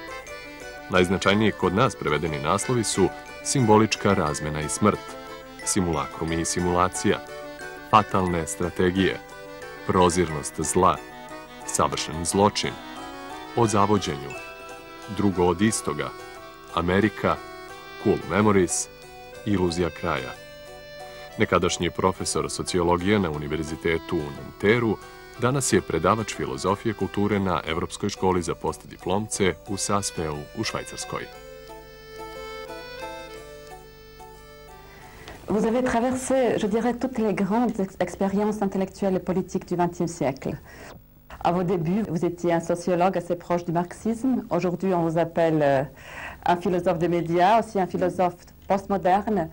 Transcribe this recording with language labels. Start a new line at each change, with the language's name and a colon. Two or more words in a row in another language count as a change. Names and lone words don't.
Serbian: Najznačajniji kod nas prevedeni naslovi su Simbolička razmena i smrt, Simulakrumi i simulacija, Fatalne strategije, Prozirnost zla, Savršen zločin, O zavođenju, Drugo od istoga, Amerika, Cool Memories, Iluzija kraja. Nekadašnji profesor sociologije na Univerzitetu u Nanterru danas je predavač filozofije kulture na Evropskoj školi za postdiplomce u Sassfeu u Švajcarskoj.
French: Vous avez traversé, je dirais, toutes les grandes expériences intellectuelles et politiques du XXe siècle. À vos débuts, vous étiez un sociologue assez proche du marxisme. Aujourd'hui, on vous appelle un philosophe des médias, aussi un philosophe postmoderne.